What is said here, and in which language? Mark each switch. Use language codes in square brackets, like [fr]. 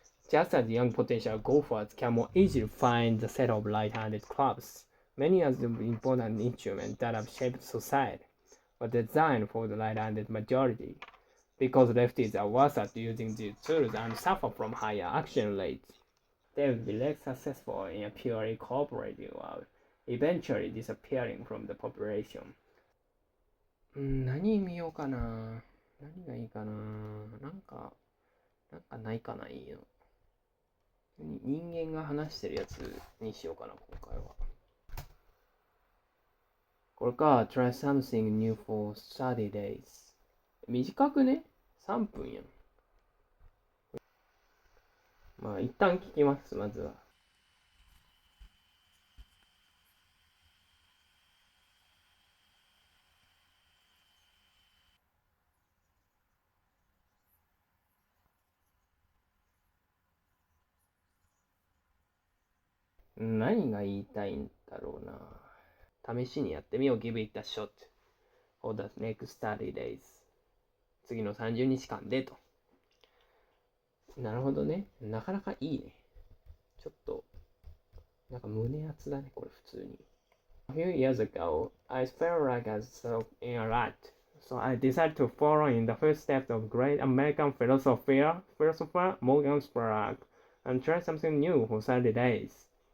[en] Just as young potential golfers can more easily find the set of right-handed clubs, many of the important instruments that have shaped society were designed for the right-handed majority, because lefties are worse at using these tools and suffer from higher action rates. They will be less successful in a purely cooperative world, eventually disappearing from the population. [ja] 何見ようかな。何がいいかな。なんかないかな、いいの。人間が話してるやつにしようかな、今回は。これか、 [en] try something new for 30 days。 [ja] 短くね ?3 分やん。まあ、一旦聞きます、まずは。何が言いたいんだろうな。試しにやってみよう。 [en] Give it a shot for the next 30 days。 [ja] 次の30日間でと。なるほどね。なかなかいいね。ちょっと、なんか胸熱だね、これ普通に。 [en] A few years ago, I felt like I was stuck in a rut. So I decided to follow in the footsteps of great American philosopher Morgan Spurlock and try something new for 30 days.